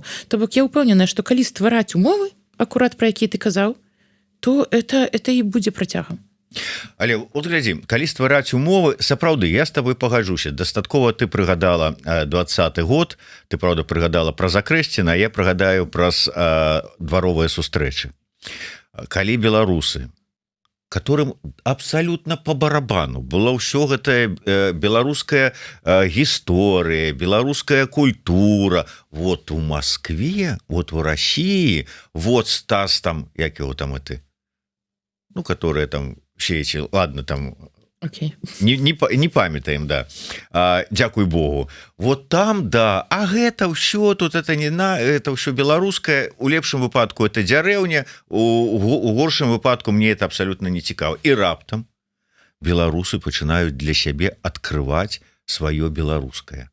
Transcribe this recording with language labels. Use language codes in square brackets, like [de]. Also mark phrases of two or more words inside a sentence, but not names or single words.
[be] То бок я ўпэўненая, што калі ствараць умовы, акурат пра якія ты казаў, то это і будзе працягам. Але от глядзі, калі ствараць умовы, сапраўды, я з табой пагаджуся. Дастаткова ты прыгадала 20-й год, ты, правда, прыгадала пра Закрэсціна, а я прыгадаю праз дваровыя сустрэчы. Калі беларусы, [ru] которым абсолютно по барабану была [be] ўсё гэтая беларуская гісторыя, беларуская культура, [ru] вот у Москве, вот в России, вот Стас там, як его там это, которые там все эти, ладно, там okay. [be] не памятаем, да, дзякуй Богу, вот там, да, а гэта ўсё тут, это ўсё беларускае, у лепшым выпадку это дзярэўня, у горшым выпадку мне это абсолютно не цікава. І раптам беларусы пачынаюць для сябе адкрываць сваё беларускае.